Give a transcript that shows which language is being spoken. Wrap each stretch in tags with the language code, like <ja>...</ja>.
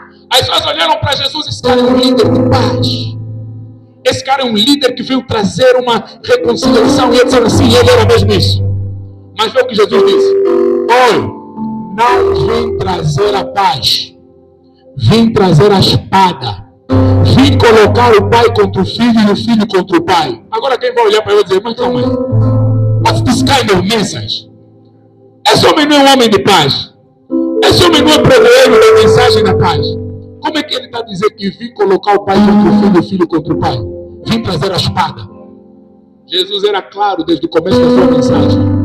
<pt>As pessoas olharam para Jesus: esse cara é um líder de paz, esse cara é um líder que veio trazer uma reconciliação, e eles disseram assim: ele era mesmo isso. Mas foi o que Jesus disse: olha, não vim trazer a paz, vim trazer a espada. vim colocar o pai contra o filho e o filho contra o pai. Agora quem vai olhar para eu e dizer, mas calma aí.</pt> <en>What's this kind of message?</en> <pt>Esse homem não é um homem de paz. Esse homem não é pregoeiro da mensagem da paz. Como é que ele está dizendo que vim colocar o pai contra o filho e o filho contra o pai? Vim trazer a espada. Jesus era claro desde o começo da sua mensagem.</pt>